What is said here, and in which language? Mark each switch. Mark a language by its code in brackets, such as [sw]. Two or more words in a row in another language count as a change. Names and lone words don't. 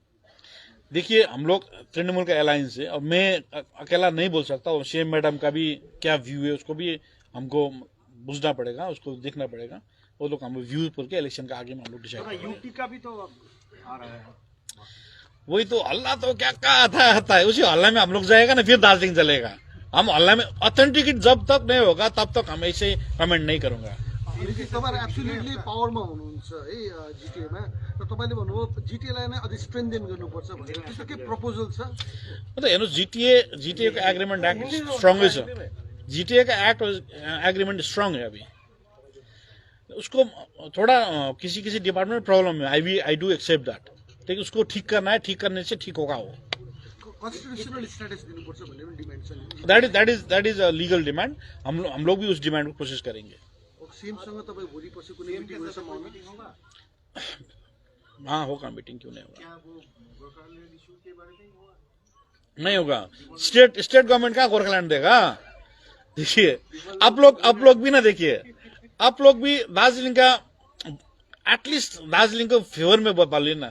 [hi] देखिए हम लोग तृणमूल का अलायंस है, और मैं अकेला नहीं बोल सकता, और [en] CM madam [hi] का भी क्या व्यू है उसको भी हमको बुझना पड़ेगा, उसको देखना पड़ेगा। वो लोग हम व्यू करके इलेक्शन का आगे में हम लोग डिसाइड। यूटी का भी तो आ रहा है, वही तो हल्ला तो क्या कहा था है, उसी हल्ला में हम लोग जाएगा ना, फिर दार्जिलिंग चलेगा। हम ऑनलाइन में ऑथेंटिकेट जब तक नहीं होगा तब तक हम ऐसे कमेंट नहीं करूंगा। [ne] तपाईहरु एब्सोल्युटली पावरमा हुनुहुन्छ है जिटिएमा र तपाईले भन्नुभयो जिटिएलाई नै अझै स्ट्रेन्थेन गर्नुपर्छ भनेर त्यस्तो के प्रपोजल छ? [hi] मतलब हेर्नुहोस् जीटीए का [en] agreement act strong [hi] है। जीटीए का [en] act agreement strong [hi] है। अभी उसको थोड़ा किसी किसी डिपार्टमेंट में प्रॉब्लम है। [en] I do accept that, [hi] लेकिन उसको ठीक करना है, ठीक करने से ठीक होगा वो। [en] constitutional status [ne] दिनुपर्छ भन्ने पनि डिमान्ड छ। [en] that is a legal demand. [hi] हम लोग भी उस डिमांड को कोशिश करेंगे। [ne] सीएमसँग तपाईँ भोलि पछि कुनै मिटिङ हुने सम्भावना? [hi] हाँ होगा, मीटिंग क्यों नहीं होगा? नहीं होगा। स्टेट गवर्नमेंट का गोरखालैंड देगा? देखिए आप लोग भी ना, देखिए आप लोग भी दार्जिलिंग का एटलीस्ट दार्जिलिंग को फेवर में बोलिए ना।